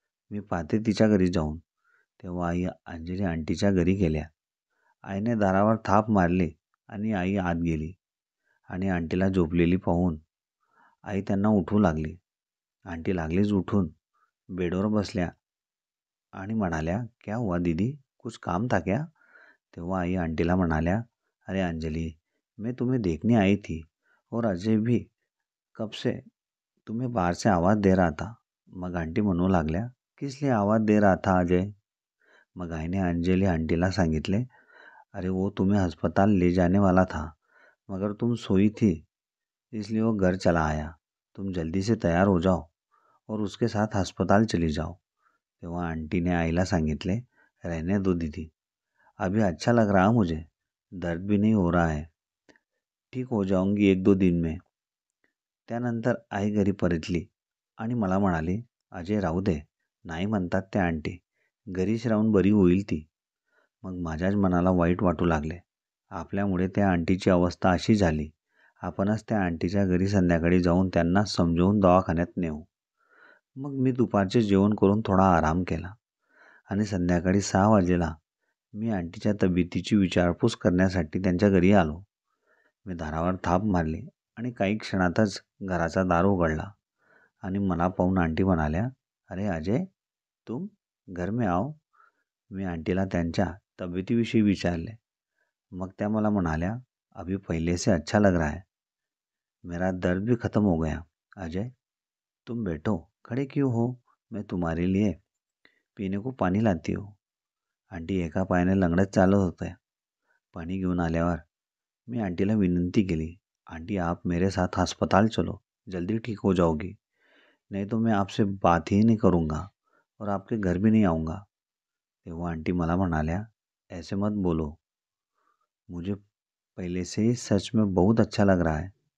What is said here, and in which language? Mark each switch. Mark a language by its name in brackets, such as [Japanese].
[Marathi] मी पाहते तिच्या घरी जाऊन." तेव्हा आई अंजली आंटीच्या घरी गेल्या. आईने दारावर थाप मारली आणि आई आत गेली आणि आंटीला झोपलेली पाहून आई त्यांना उठवू लागली. आंटी लागलीच उठून बेडवर बसल्या आणि म्हणाल्या, [Hindi] "क्या हुआ दीदी? कुछ काम था क्या?" [Marathi] तेव्हा आई आंटीला म्हणाल्या, [Hindi] "अरे अंजलि, मैं तुम्हें देखने आई थी और अजय भी कब से तुम्हें बाहर से आवाज़ दे रहा था." [Marathi] मग आंटी म्हणू लागल्या, [Hindi] "किस लिए आवाज़ दे रहा था अजय?" [Marathi] मग आईने अंजलि आंटीला सांगितले, [Hindi] "अरे वो तुम्हें अस्पताल ले जाने वाला था, मगर तुम सोई थी, इसलिए वो घर चला आया. तुम जल्दी से तैयार हो जाओ और उसके साथ अस्पताल चली जाओ." [Marathi] तेव्हा आंटी ने आईला सांगितले, [Hindi] "रहने दो दीदी, अभी अच्छा लग रहा मुझे, दर्द भी नहीं हो रहा है, ठीक हो जाऊंगी 1-2 दिन में." [Marathi] त्यानंतर आई घरी परतली आणि मला म्हणाली, "अजय राहू दे, नाही म्हणतात त्या आंटी, घरीच राहून बरी होईल ती." मग माझ्याच मनाला वाईट वाटू लागले. आपल्यामुळे त्या आंटीची अवस्था अशी झाली. आपणच त्या आंटीच्या घरी संध्याकाळी जाऊन त्यांना समजावून दवाखान्यात नेऊ. मग मी दुपारचे जेवण करून थोडा आराम केला आणि संध्याकाळी 6 वाजेला मी आंटीच्या तब्येतीची विचारपूस करण्यासाठी त्यांच्या घरी आलो. मी दारावर थाप मारली आणि काही क्षणातच घराचा दार उघडला आणि मला पाहून आंटी म्हणाल्या, "अरे अजय, [Hindi] तुम घर में आओ." [Marathi] मी आंटीला त्यांच्या तब्येतीविषयी विचारले. मग त्या मला म्हणाल्या, [Hindi] "अभी पहले से अच्छा लग रहा है. मेरा दर्द भी खत्म हो गया. अजय, तुम बैठो, खड़े क्यों हो? मैं तुम्हारे लिए पीने को पानी लाती हूँ." [Marathi] आंटी एका पायाने लंगडत चालत होत्या. पाणी घेऊन आल्यावर मी आंटीला विनंती केली, [Hindi] "आंटी, आप मेरे साथ अस्पताल चलो, जल्दी ठीक हो जाओगी. नहीं तो मैं आपसे बात ही नहीं करूँगा और आपके घर भी नहीं आऊँगा." [Marathi] तेव्हा आंटी मला म्हणाल्या, [Hindi] "ऐसे मत बोलो, मुझे पहले से ही सच में बहुत अच्छा लग रहा है."